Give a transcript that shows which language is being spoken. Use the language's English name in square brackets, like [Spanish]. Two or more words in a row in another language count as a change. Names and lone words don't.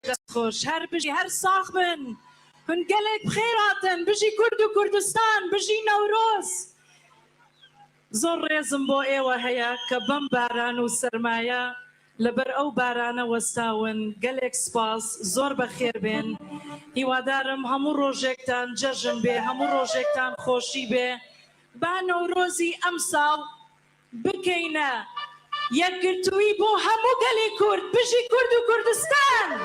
[Kurdish] خوش هر بجی هر ساخ بن هن گلک بخیراتن بجی کرد و کردستان بجی نوروز [Central Kurdish] زۆر ڕێزم بۆ ئێوە هەیە کە بەم باران و سەرمایە لەبەر ئەو بارانە وەستاون گەلێک سپاس زۆر بەخێر بێن هیوادارم هەموو ڕۆژێکتان جەژن بێ هەموو ڕۆژێکتان خۆشی بێ با نەورۆزی ئەم ساڵ بکەینە یەکگرتووی بۆ هەموو گەلی کورد بژی کورد و کوردستان